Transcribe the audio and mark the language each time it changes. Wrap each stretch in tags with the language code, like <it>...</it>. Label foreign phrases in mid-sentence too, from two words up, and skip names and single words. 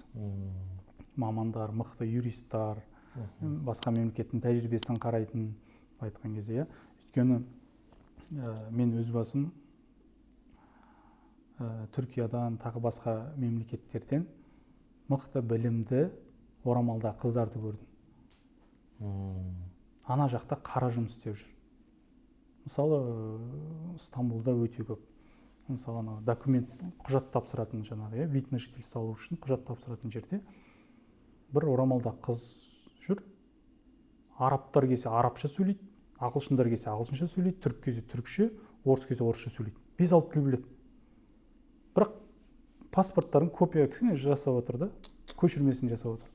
<kk>Мамандар, мықты юристтар, басқа мемлекеттің тәжірибесін қарайтын айтқан кезде, өйткені мен өз басым Түркиядан, тағы басқа мемлекеттерден мықты білімді орамалда қыздарды көрдім. Ана жақта қара жұмыс істеп жүр. Мысалы, Стамбулда өте көп. Мысалы, документ, құжат тапсыратын жаңағы,</kk> <ru>вид на жительство</ru> <kk>алу үшін құжат тапсыратын жерде бір орамалда қыз жүр. Арабтар келсе арабша сөйлейді, ағылшындар келсе ағылшынша сөйлейді, түрік келсе түрікше, орыс келсе орысша сөйлейді. 5-6 тіл біледі. Бірақ паспорттарын копия кісіне жасап отыр да, көшірмесін жасап отыр.</kk>